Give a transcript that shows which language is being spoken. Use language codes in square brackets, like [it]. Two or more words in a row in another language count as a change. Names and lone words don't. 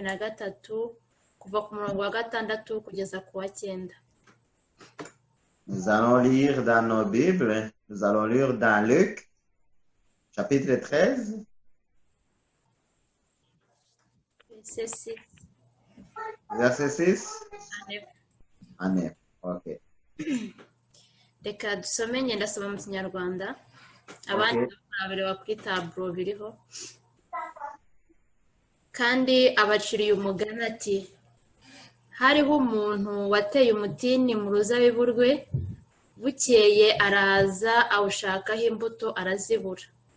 [rw] 13 kuva ku murongo wa 6 kugeza ku wa 9. [fr] Nous allons lire dans nos Bibles, nous allons lire dans Luc, chapitre 13. Verset 6. Amen. Ok. [rw] Reka dusome ngenda soma mu Kinyarwanda. Abandi barabireba kuri taburo biriho. Kandi abaciriye umugani ati, hariho umuntu wateye umutini mu ruzabibu rwe, bukeye araza awushakaho imbuto arazibura.